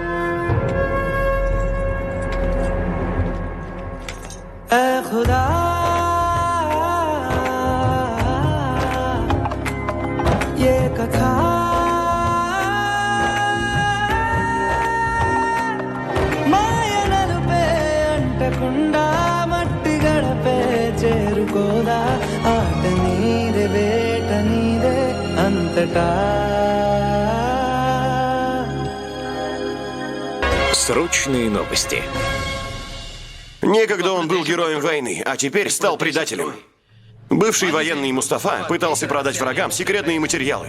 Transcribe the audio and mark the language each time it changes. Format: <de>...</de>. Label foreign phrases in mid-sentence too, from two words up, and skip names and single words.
<hi>ऐ खुदा ये कथा</hi> <te>మాయనలుపే అంటకుండా మట్టి గడపే చేరుకోదా ఆట నీదే వేట నీదే అంతటా</te> <ru>Срочные новости. Некогда он был героем войны, а теперь стал предателем. Бывший военный Мустафа пытался продать врагам секретные материалы.</ru>